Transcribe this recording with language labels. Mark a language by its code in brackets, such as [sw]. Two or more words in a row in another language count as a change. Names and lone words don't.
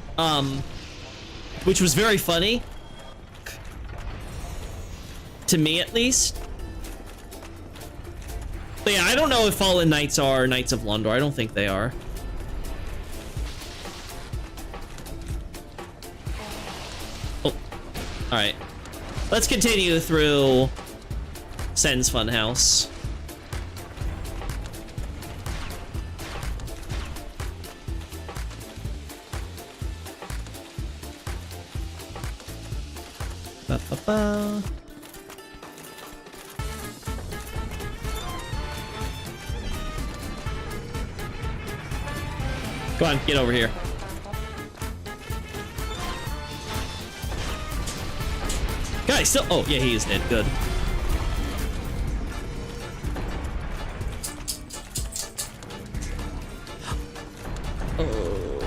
[en] Which was very funny. To me, at least. But yeah, I don't know if Fallen Knights are Knights of Londor. I don't think they are. Oh, all right. Let's continue through Sen's Funhouse. Ba-ba-ba. Go on, get over here. Guys, still. Oh, yeah, he is dead. Good. Oh.